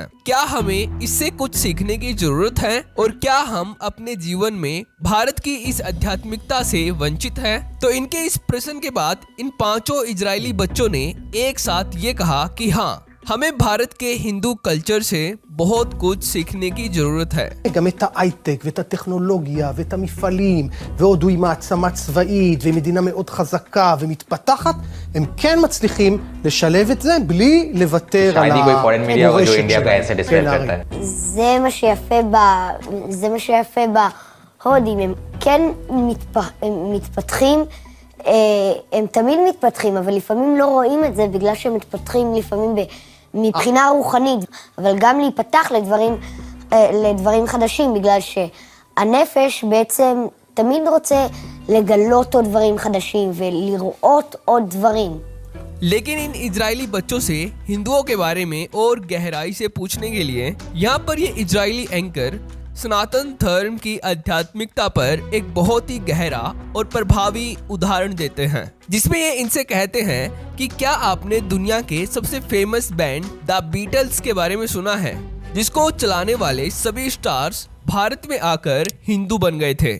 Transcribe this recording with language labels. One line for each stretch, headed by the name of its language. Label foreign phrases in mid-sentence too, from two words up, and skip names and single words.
Hindi: क्या हमें इससे कुछ सीखने की जरूरत है और क्या हम अपने जीवन में भारत की इस आध्यात्मिकता से वंचित हैं? तो इनके इस प्रश्न के बाद इन 5 इजरायली बच्चों ने एक साथ ये कहा कि हाँ, हमें भारत के हिंदू कल्चर से बहुत कुछ सीखने की जरूरत है।
Hebrew: גם את ההייטק ואת הטכנולוגיה ואת המפעלים, והודו עם מעצמה צבאית ומדינה מאוד חזקה ומתפתחת, הם כן מצליחים לשלב את זה בלי לוותר על המורשת שלהם. זה מה שיפה בהודים, הם כן מתפתחים, הם תמיד מתפתחים, אבל לפעמים לא רואים את זה בגלל שהם מתפתחים לפעמים מבחינה רוחנית, אבל גם להיפתח לדברים חדשים, בגלל שהנפש בעצם תמיד רוצה לגלות עוד דברים חדשים ולראות עוד דברים.
Hindi: लेकिन इन इजरायली बच्चों से हिंदुओं के बारे में और गहराई से पूछने के लिए यहाँ पर ये इजरायली एंकर सनातन धर्म की आध्यात्मिकता पर एक बहुत ही गहरा और प्रभावी उदाहरण देते हैं, जिसमें ये इनसे कहते हैं कि क्या आपने दुनिया के सबसे
English: famous band
Hindi: द बीटल्स के बारे में सुना है, जिसको चलाने वाले सभी स्टार्स भारत में आकर हिंदू बन गए थे।